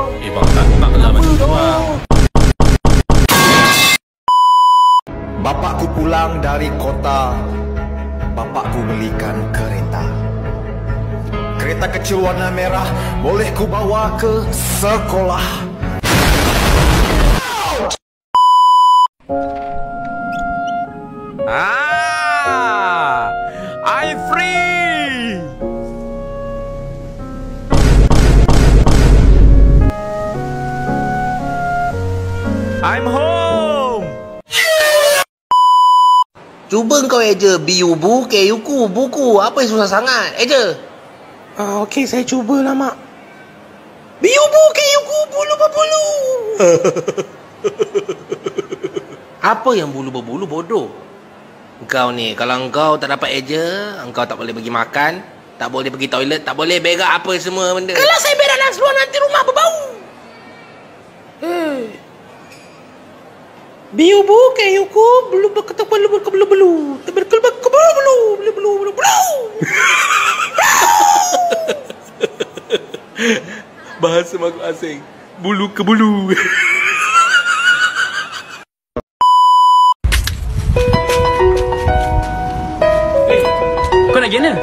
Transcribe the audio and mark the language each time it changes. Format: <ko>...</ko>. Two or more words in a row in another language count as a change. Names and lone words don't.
<ms>Bang, tak lah macam tu bang. Bapakku pulang dari kota. Bapakku belikan kereta. Kereta kecil warna merah, boleh ku bawa ke sekolah.</ms> <en>I'm free. I'm home.</en> <ms>Cuba kau eja biubu, keyuku, buku. Apa yang susah sangat? Eja. Okey, saya cubalah mak. Biubu, keyuku, bulu berbulu. Apa yang bulu berbulu bodoh? Engkau ni, kalau engkau tak dapat eja, engkau tak boleh pergi makan, tak boleh pergi toilet, tak boleh berak apa semua benda. Kalau saya berak dalam seluar nanti rumah berbau. Biubu, keyuku, bulu berketuk bulu berbulu bulu. Teberkul berbulu bulu bulu bulu bulu bulu. Bahasa makhluk asing. Bulu ke bulu. Kau nak pergi mana?</ms>